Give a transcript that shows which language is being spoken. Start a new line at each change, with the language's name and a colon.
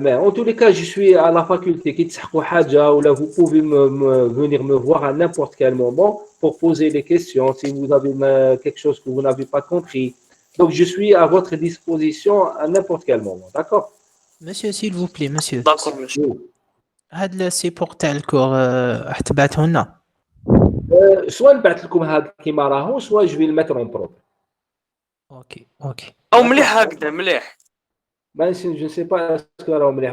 French: Mais en tous les cas, je suis à la faculté. Vous pouvez venir me voir à n'importe quel moment pour poser des questions si vous avez quelque chose que vous n'avez pas compris. Donc, je suis à votre disposition à n'importe quel moment. D'accord? Monsieur, s'il vous plaît, monsieur. D'accord, monsieur.
Arabic: هاد السيبور تاع الكور تبعته لنا.
French: soit
Arabic: نبعث لكم هذا كيما راهو
French: soit je vais le mettre en propre.
Arabic: اوكي. او مليح هكذا مليح.
French: je ne sais pas ce que
Arabic: راهو مليح.